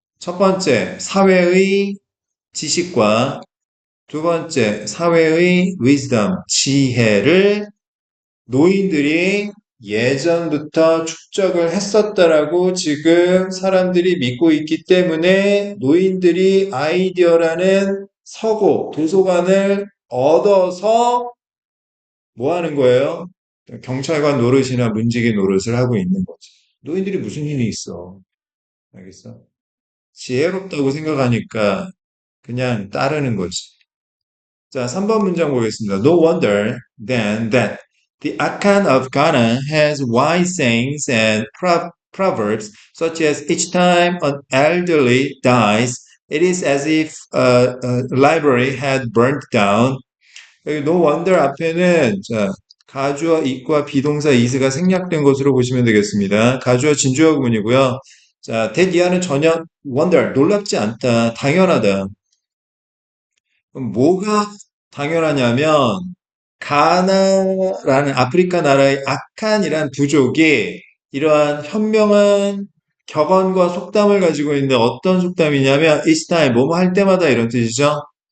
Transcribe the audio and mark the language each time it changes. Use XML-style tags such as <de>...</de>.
<ko>첫 번째, 사회의 지식과 두 번째, 사회의 wisdom, 지혜를 노인들이 예전부터 축적을 했었다라고 지금 사람들이 믿고 있기 때문에 노인들이 아이디어라는 서고, 도서관을 얻어서 뭐 하는 거예요? 경찰관 노릇이나 문지기 노릇을 하고 있는 거지. 노인들이 무슨 힘이 있어? 알겠어? 지혜롭다고 생각하니까 그냥 따르는 거지. 자, 3번 문장 보겠습니다.</ko> <en>No wonder then that the Akan of Ghana has wise sayings and proverbs such as each time an elderly dies, it is as if a library had burnt down.</en> <ko>여기 no wonder 앞에는 자, 가주어 it과 비동사 is가 생략된 것으로 보시면 되겠습니다. 가주어 진주어 구문이고요. 자, that 이하는 전혀 wonder, 놀랍지 않다, 당연하다. 그럼 뭐가 당연하냐면 가나라는 아프리카 나라의 아칸이란 부족이 이러한 현명한 격언과 속담을 가지고 있는데 어떤 속담이냐면</ko> <en>each time</en> <ko>뭐뭐 할 때마다 이런 뜻이죠.</ko>